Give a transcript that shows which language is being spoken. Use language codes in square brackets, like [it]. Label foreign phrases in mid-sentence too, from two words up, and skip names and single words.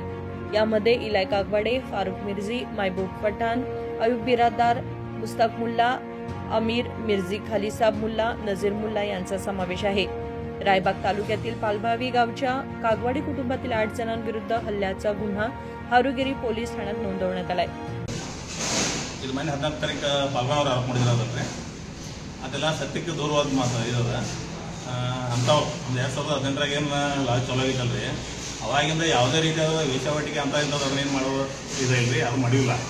[mr] यामध्ये इलाय कागवाडे, फारुख मिर्झी, महबूब पठाण, अयूब बिरादार, मुस्ताक मुल्ला, अमीर मिर्झी, खालिसाब मुल्ला, नजीर मुल्ला यांचा समावेश आहे. रायबाग तालुक्यातील पालभावी गावच्या कागवाडी कुटुंबातील 8 जणांविरुद्ध हल्ल्याचा गुन्हा हारुगिरी पोलीस ಠಾಣೆಯಲ್ಲಿ नोंदवण्यात आलाय. [kn] ಇದು ಮನೆ 14 ತಾರೀಕು ಪಾಲ್ಗಾಂವ್ರು ಆರೋಪ ಮಾಡಿದ್ರೆ ಅದೆಲ್ಲ ಸತ್ಯಕ್ಕೆ ದೂರವಾದ ಮಾತು ಇರೋದ ಅಂಥವು 2018ರಾಗ ಏನು ಲಾಜ್ ಚಲೋ ಆಗಿತ್ತಲ್ರಿ, ಅವಾಗಿಂದ ಯಾವುದೇ ರೀತಿಯಾದ ವೇಷವಾಟಿಕೆ ಅಂತ ಇಂಥದ್ದು ಅದನ್ನೇನು ಮಾಡೋ ಇದಿಲ್ರಿ, ಅದು ಮಾಡಿಲ್ಲ.